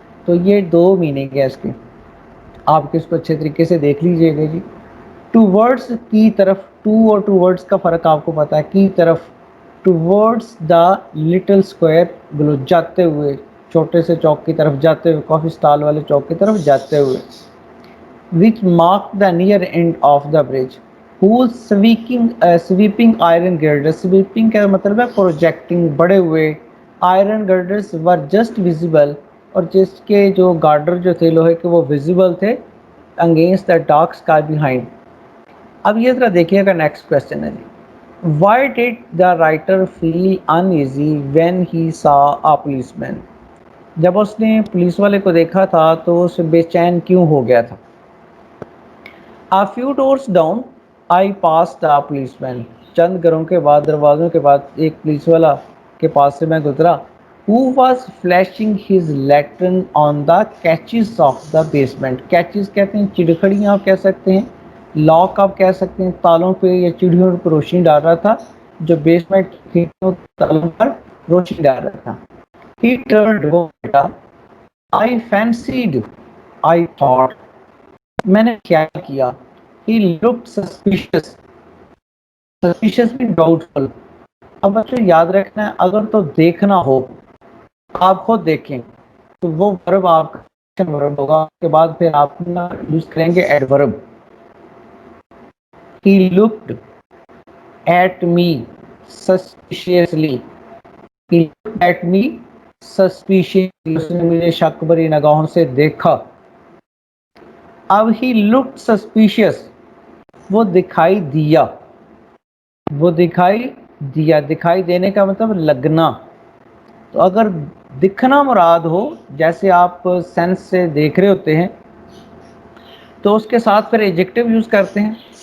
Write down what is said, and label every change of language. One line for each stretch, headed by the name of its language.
Urdu: تو یہ دو میننگ ہے اس کے، آپ اس کو اچھے طریقے سے دیکھ لیجئے گا جی. ٹو ورڈس کی طرف، ٹو اور ٹو ورڈس کا فرق آپ کو پتہ ہے، کی طرف. To words the little square گلو، جاتے ہوئے، چھوٹے سے چوک کی طرف جاتے ہوئے، کافی اسٹال والے چوک کی طرف جاتے ہوئے.
English: which marked the near end of the bridge whose sweeping iron girders، sweeping
Urdu: کا مطلب ہے
English: projecting،
Urdu: بڑے ہوئے.
English: iron girders were just visible،
Urdu: اور جس کے جو گارڈر جو تھے لوہے کے وہ visible تھے
English: against the dark sky behind.
Urdu: اب یہ ذرا دیکھیے گا نیکسٹ کوشچن ہے جی.
English: why did the writer feel uneasy when he saw a policeman،
Urdu: جب اس نے پولیس والے کو دیکھا تھا تو اسے بے چین کیوں ہو گیا تھا.
English: A few doors down I passed a policeman،
Urdu: چند گھروں کے بعد، دروازوں کے بعد ایک پولیس والا کے پاس سے میں گزرا.
English: Who was flashing his lantern on the catches of the basement،
Urdu: catches کہتے ہیں چڑکھڑیاں آپ کہہ سکتے ہیں، لاک آپ کہہ سکتے ہیں، تالوں پہ یا چڑیوں پر روشنی ڈال رہا تھا، جو بیسمنٹ کھڑکیوں تالوں پر روشنی ڈال رہا تھا.
English: He turned بیٹا. I fancied، I thought،
Urdu: میں نے خیال کیا.
English: He looked suspicious، suspicious بھی doubtful.
Urdu: اب بچوں یاد رکھنا ہے اگر تو دیکھنا ہو، آپ خود دیکھیں تو وہ ورب آپ کا ایکشن ورب ہوگا، اس کے بعد پھر آپ یوز کریں گے adverb.
English: He looked at me suspiciously، He looked at me suspiciously،
Urdu: اس نے مجھے شک بری نگاہوں سے دیکھا. اب
English: he looked suspicious،
Urdu: وہ دکھائی دیا، وہ دکھائی دیا، دکھائی دینے کا مطلب لگنا. تو اگر دکھنا مراد ہو، جیسے آپ سینس سے دیکھ رہے ہوتے ہیں تو اس کے ساتھ پھر ایڈجیکٹو یوز کرتے ہیں.